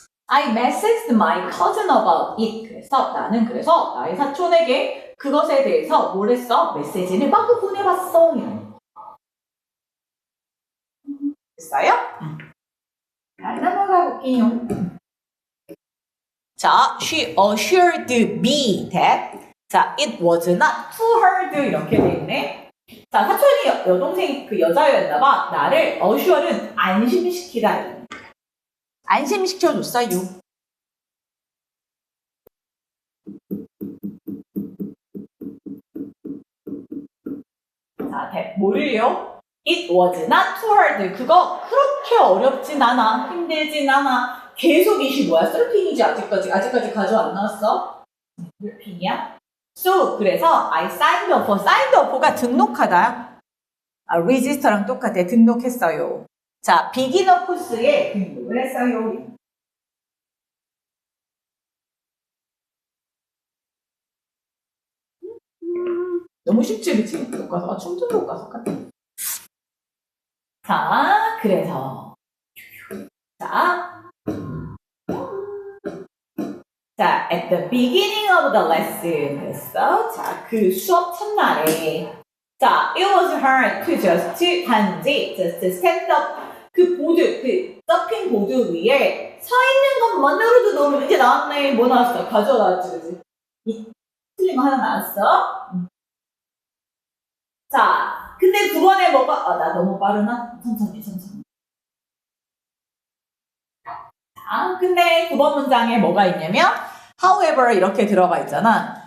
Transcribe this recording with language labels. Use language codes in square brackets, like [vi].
[en] I messaged my cousin about it. [ko] 그래서 나는 나의 사촌에게 그것에 대해서 뭘 했어? 메시지를 막 보내봤어. 됐어요? 잘 넘어가 볼게요. [en] 자, she assured me that 자, it was not too hard [ko] 이렇게 돼 있네. 자, 사촌이 여동생 그 여자였나봐. 나를 assure는 안심시키다. 안심시켜줬어요. 자, 뭐를요? [en] It was not too hard. [ko] 그거 그렇게 어렵진 않아. 힘들진 않아. 계속 이시 뭐야? 썰핑이지 아직까지 가져 안 나왔어? 썰핑이야? [en] So, [ko] 그래서 [en] I signed up for. [ko] signed up가 등록하다. register랑 똑같아. 등록했어요. 자, 비기너 코스에 등록을 했어요. 너무 쉽지, 그치? 교과서가 춤춘 교과서 같아. 자, 그래서 자, [en] at the beginning of the lesson [ko] 했어. 자, 그 수업 첫날에 자, [en] it was hard to just stand up. [ko] 그 보드, 그 서핑 보드 위에 서 있는 것만으로도 너무 이제 나왔네. 뭐 나왔어? 가져와 나왔지, 그지? 틀린 거 하나 나왔어. 자, 근데 9번에 뭐가, 나 너무 빠르나? 천천히. 자, 근데 9번 문장에 뭐가 있냐면, however 이렇게 들어가 있잖아.